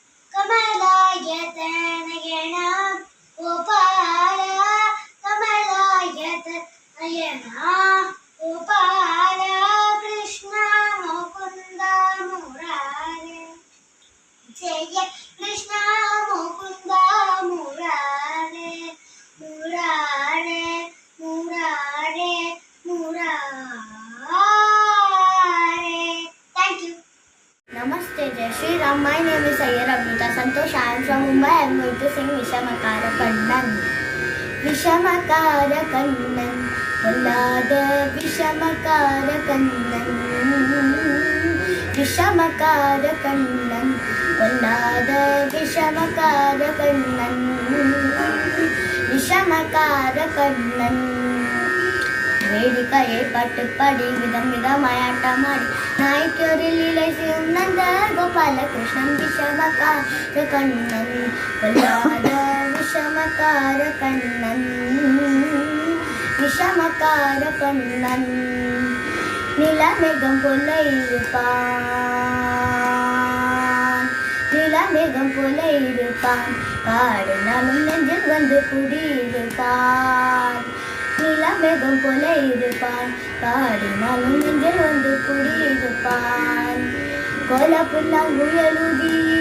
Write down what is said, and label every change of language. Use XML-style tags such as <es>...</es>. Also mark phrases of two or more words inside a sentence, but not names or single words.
<sa>कमलायतन गोपाल, कमलायतन गोपाल, कृष्ण मुकुन्द मुरारे, जय कृष्ण मुकुन्द मुरारे, मुरारे, मुरारे, मुरारे.</sa> <en>Thank you.</en> <hi>नमस्ते, जय श्री राम.</hi> <en>My name is Ayyar Amrita Santosh. I am from Mumbai. I am going to sing Vishamakara Kannan.</en> <ta>விஷமக்கார கண்ணன், வல்லாத விஷமக்கார கண்ணன். விஷமக்கார கண்ணன், வல்லாத விஷமக்கார கண்ணன். விஷமக்கார கண்ணன். வேடிக்கையை பட்டுப்படி விதம் விதமாயாட்டமாடி நாய்க்கொரு லீலை செய்யும் நந்த கோபால கிருஷ்ணன் விஷமக்கார கண்ணன் கொல்லாத விஷமக்கார கண்ணன் விஷமக்கார கண்ணன் நிலமேகம் போல இருப்பான் நிலமேகம் போல இருப்பான் காடுனாலும் நெஞ்சில் குடியிருப்பான் நிலமேகம் போல இருப்பான் காடினாலும் நெஞ்சில் குடியிருப்பான் கோலப்புல்லாங்குழலுதி</ta>